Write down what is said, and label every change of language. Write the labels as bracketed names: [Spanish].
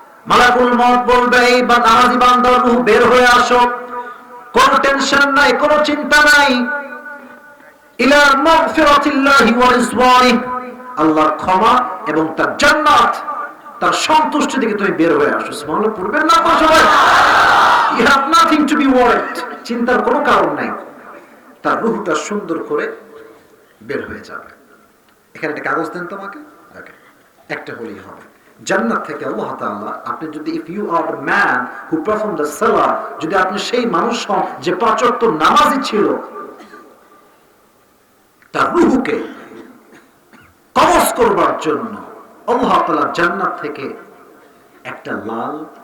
[Bangla] মালাকুল মউত বলবে, এই নামাজি বান্দার রূহ বের হয়ে আসো, কোন টেনশন নাই, কোন চিন্তা নাই, [Arabic] ইলা মাগফিরাতিল্লাহি ওয়া রিজওয়ানি, [Bangla] আল্লাহর ক্ষমা এবং তার জান্নাত, তার সন্তুষ্টি থেকে তুমি বের হয়ে আসো। সুবহানাল্লাহ পড়বেন না আপনারা সবাই? [English] You have nothing to be worried, [Bangla] চিন্তার কোনো কারণ নাই। তার রূহটা সুন্দর করে বের হয়ে যাবে। এখানে একটা কাগজ দেন তোমাকে, ওকে, একটা হলেই হবে। জান্নাত থেকে আল্লাহ তাআলা, আপনি যদি [English] if you are the man who performed the salah, [Bangla] যদি আপনি সেই মানুষ হন যে 5 ওয়াক্ত নামাজি ছিল, তার রূহকে কবজ করবার জন্য আল্লাহ তাআলা জান্নাত থেকে একটা লাল